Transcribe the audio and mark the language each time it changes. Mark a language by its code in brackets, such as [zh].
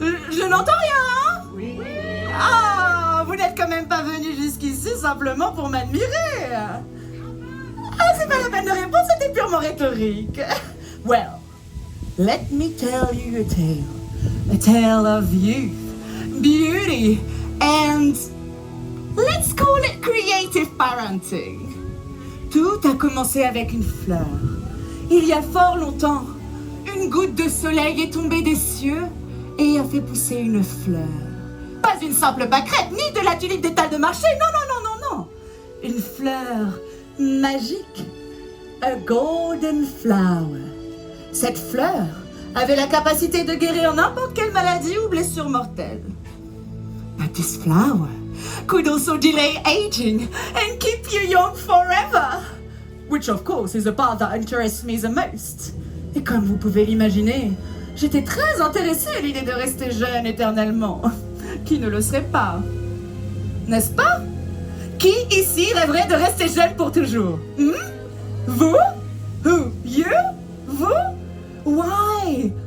[fr] Je n'entends rien. Oui. Ah, vous n'êtes quand même pas venu jusqu'ici simplement pour m'admirer. Ah, c'est pas la peine de répondre, c'était purement rhétorique. [en] Well, let me tell you a tale. A tale of youth, beauty, and let's call it creative parenting. [fr] Tout a commencé avec une fleur. Il y a fort longtemps, une goutte de soleil est tombée des cieux et a fait pousser une fleur. Pas une simple pâquerette, ni de la tulipe d'étal de marché, non. Une fleur magique. [en] A golden flower. [fr] Cette fleur avait la capacité de guérir n'importe quelle maladie ou blessure mortelle. [en] But this flower could also delay aging and keep you young forever. Which of course is the part that interests me the most. [fr] Et comme vous pouvez l'imaginer, j'étais très intéressée à l'idée de rester jeune éternellement. Qui ne le serait pas? N'est-ce pas? Qui ici rêverait de rester jeune pour toujours? [en] Vous? Who? You? Vous? Why?